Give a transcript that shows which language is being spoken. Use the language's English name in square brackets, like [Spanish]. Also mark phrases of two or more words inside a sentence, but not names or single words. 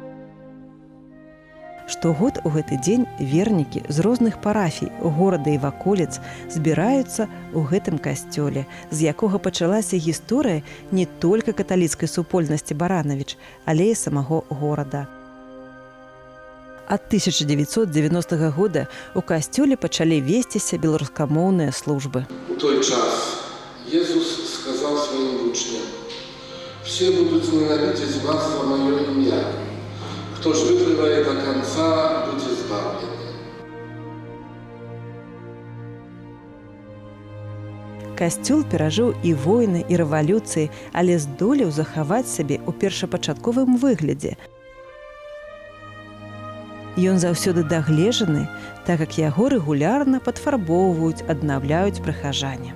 [Belarusian] Штогод у гэты дзень вернікі з розных парафій горада і ваколіц збіраюцца ў гэтым касцёле, з якога пачалася гісторыя не толькі каталіцкай супольнасці Баранавіч, але і самого горада. Ад 1990 года у касцёле пачалі весціся беларускамоўныя службы. У той час Езус сказаў сваім вучням: [Russian] «Все будут ненавидеть вас за мое имя. Кто ж вытрывает до конца, будет избавлен». [Belarusian] Касцёл перажыў і войны, і рэвалюцыі, але здолеў захаваць сябе ў першапачатковым выглядзе. Ён заўсёды дагледжаны, так як яго рэгулярна падфарбоўваюць, аднаўляюць прыхажане.